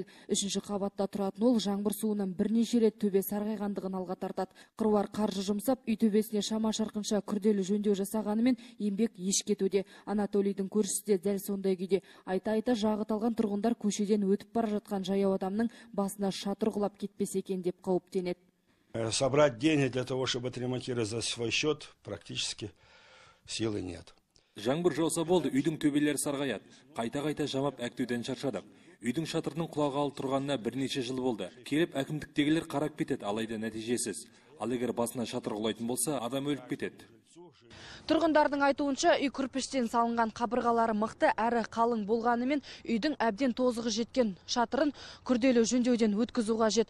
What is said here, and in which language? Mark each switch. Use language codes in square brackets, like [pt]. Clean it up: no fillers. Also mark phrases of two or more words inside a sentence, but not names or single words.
[kk] 3-ші қабатта тұратын ол жаңбыр суынан бірнеше рет төбе сарғайғандығын алға тартады. Қыруар қаржы жұмсап, үй төбесіне шама-шарқынша күрделі жөндеу жасағанымен еңбек еш кетуде. Анатолийдің көршісі де дәл сондай күйде. Айта-айта жағы талған тұрғындар көшеден өтіп бара жатқан жаяу адамның басына шатыр құлап кетпесе екен деп қауіптенеді. [ru] Собрать деньги для того, чтобы отремонтировать за свой счет, практически силы нет. [kk] Жаңбыр жауса болды, үйдің төбелері сарғаяды. Қайта-қайта жамап әктеуден шаршадық. Үйдің шатырының құлағалы тұрғанына бірнеше жыл болды. Келіп әкімдіктегілер қарап кетеді, алайда нәтижесіз. Ал егер басына шатыр құлайтын болса, адам өліп кетеді. Тұрғындардың айтуынша, үй кірпіштен салынған қабырғалары мықты әрі қалың болғанымен, үйдің әбден тозығы жеткен шатырын күрделі жөндеуден өткізу қажет.